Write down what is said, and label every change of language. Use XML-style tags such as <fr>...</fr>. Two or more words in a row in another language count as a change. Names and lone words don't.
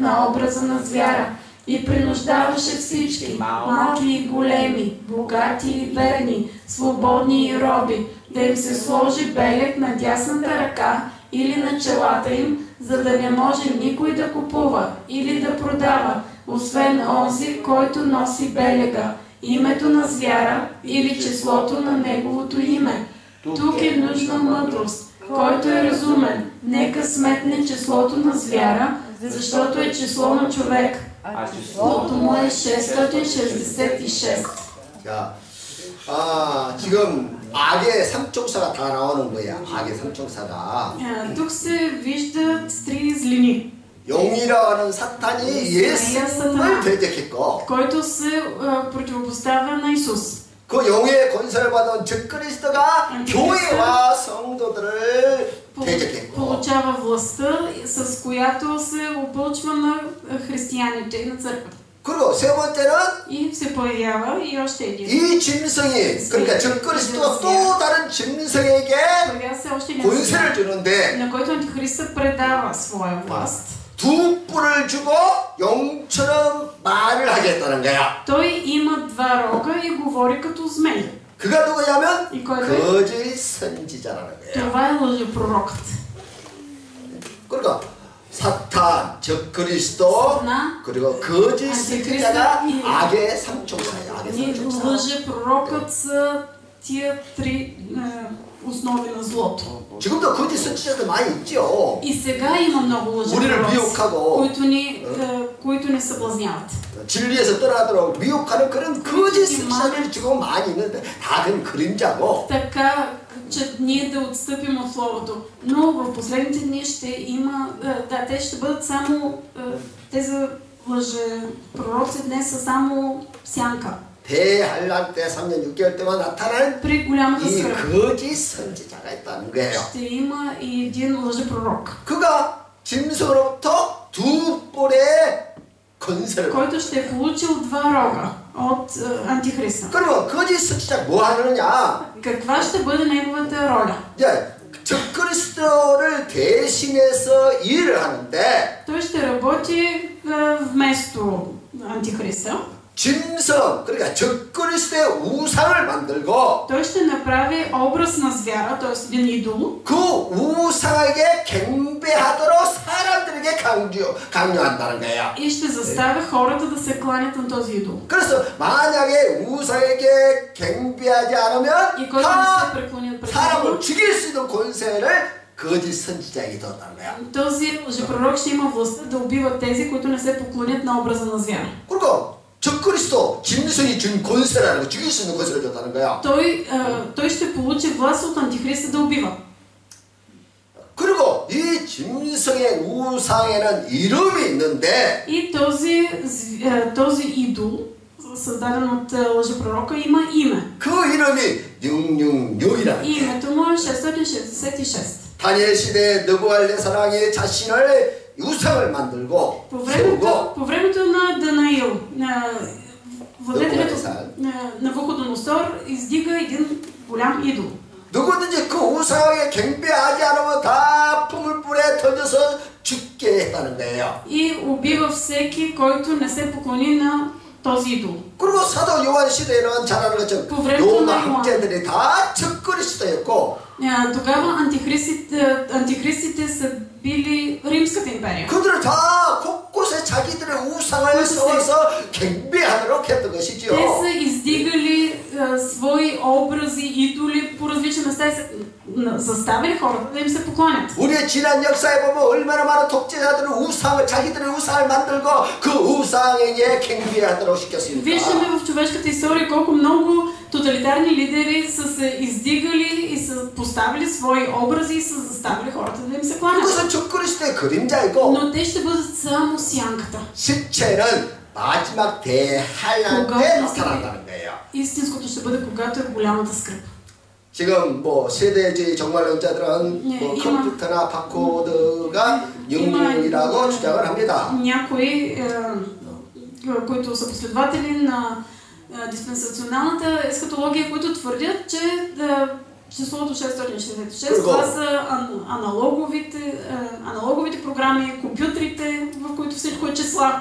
<bg>на образа на звяра, и принуждаваше всички, малки и големи, богати и бедни, свободни и роби, да им се сложи белег на дясната ръка или на челата им, за да не може никой да купува или да продава, освен онзи, който носи белега, името на звяра или числото на неговото име. Тук е нужна мъдрост. Който е разумен, нека сметне числото на звяра, защото е число на човек. Числото му е 666.</bg> <ko>자, 지금 악의 삼총사가 다 나오는 거야. 악의 삼총사가.</ko> <bg>Тук се виждат три злини,</bg> <ko>용이라는 사탄이 예수를 대적했고</ko> <bg>който се противопоставя на Исус.</bg> <ko>그 용의 권세를 받은 적그리스도가 교회와 성도들을 대적했고</ko> <bg>Получава властта, с която се опълчва на християните и на църквата.</bg> <ko>그리고 세 번째는</ko> <bg>И се появява и още един.</bg> <ko>이 짐승이 그러니까 적그리스도가 또 다른 짐승에게</ko> <bg>Появява се още един</bg> <ko>권세를 주는데</ko> <bg>на който Антихриста предава своя власт.</bg> <ko>두 뿔을 주고 용처럼 말을 하겠다는 거야.</ko> <bg>Той има два рога и говори като змей.</bg> <ko>그가 누구냐면 이 거예요? 거짓 선지자라는 거야.</ko> <bg>Това е лъжепророкът.</bg> <ko>그러니까 사탄, 적그리스도 그리고 거짓 선지자가 악의 삼총사야. 악의</ko> <bg>И</bg> <ko>삼총사.</ko> <bg>лъжепророкът са тия три основи на злото.</bg> <ko>지금도 거짓 선지자들 많이 있죠.</ko> <bg>И сега има много</bg> <ko>우리를</ko> <bg>лъжепророци,</bg> <ko>미혹하고</ko> <bg>които ни съблазняват.</bg> <ko>진리에서 떠나도록 미혹하는 그런 거짓 선지자들이 지금 많이 있는데 다 그건 그림자고.</ko> <bg>Така, че ние да отстъпим от Словото. Но в последните дни ще има, те ще бъдат само, тези лъжепророци днес са само сянка.</bg> <ko>대한란 때 3년 6개월 동안 나타난</ko> <bg>При голямата</bg> <ko>이</ko> <bg>скръп</bg> <ko>거짓 선지자가 있다는 거예요.</ko> <bg>ще има и един лъжепророк,</bg> <ko>그가 짐승으로부터 두 뿔의 권세를</ko> <bg>който ще е получил два рога от Антихриста.</bg> <ko>그러면 거짓 선지자 뭐 하느냐?</ko> <bg>Каква ще бъде неговата роля?</bg> <ko>이제 적그리스도를 대신해서 일을 하는데</ko> <bg>Той ще работи вместо Антихриста.</bg> <ko>짐승 그러니까 적그리스도의 우상을 만들고</ko> <bg>Той ще направи образ на звяра, т.е. един идол,</bg> <ko>그 우상에게 경배하도록 사람들에게 강요한다는 거야.</ko> <bg>и ще заставя хората да се кланят на този идол.</bg> <ko>그래서 만약에 우상에게 경배하지 않으면</ko> <bg>И който не се преклонят пред него,</bg> <ko>사람을 죽일 수 있는 권세를 거짓 선지자에게 줬다는 거야.</ko> <bg>този лъжепророк ще има властта да убива тези, които не се поклонят на образа на звяра.</bg> <ko>그리고 적그리스도 짐승이 준 권세라는 거 죽일 수 있는 권세를 줬다는 거야.</ko> <bg>Той ще получи власт от Антихриста да убива.</bg> <ko>그리고 이 짐승의 우상에는 이름이 있는데</ko> <bg>И този идол, създаден от лъжепророка, има име.</bg> <ko>그 이름이 666이라는</ko> <bg>И името му е 666.</bg> <ko>다니엘 시대에 느부갓네살 왕이 자신을 우상을 만들고 세우고</ko> <bg>По времето на Данаил, владетелят Навуходоносор. на Навуходоносор издига един голям идол.</bg> <ko>누구든지 그 우상에게 경배하지 않으면 다 풀불에 던져서 죽게 했다는 거예요.</ko> <bg>И убива всеки, който не се поклони на този идол.</bg> <ko>그리고 사도 요한 시대에는 잘 아는 것처럼 로마 황제들이 다 적그리 시대였고</ko> <bg>Тогава антихристите са били Римската империя.</bg> <ko>그들을 다 곳곳에 자기들의 우상을 세워서 경배하도록 했던 것이죠.</ko> <bg>Те са издигали свои образи, идоли по различни места и са заставили хората да им се поклонят.</bg> <ko>우리의 지난 역사에 보면 얼마나 많은 독재자들은 우상을 자기들의 우상을 만들고 그 우상에게 경배하도록 시켰습니다.</ko> <bg>Виждаме в човешката история колко много тоталитарни лидери са се издигали и са поставили свои образи и са заставили хората да им се кланят.</bg> <ko>그것은 적그리스도의 그림자이고</ko> <bg>Но те ще бъдат само сянката.</bg> <ko>실체는 마지막 대환란 때 나타난다는 거예요.</ko> <bg>Истинското ще бъде когато е голямата скръб.</bg> <ko>지금 뭐 세대주의 정말론자들은 네, 뭐 이마- 컴퓨터나 바코드가 666이라고 주장을 합니다.</ko> <bg>Някои, които са последователи на диспенсационалната есхатология, които твърдят, че числото 666, това са аналоговите програми, компютрите, в които всичко е числа.</bg>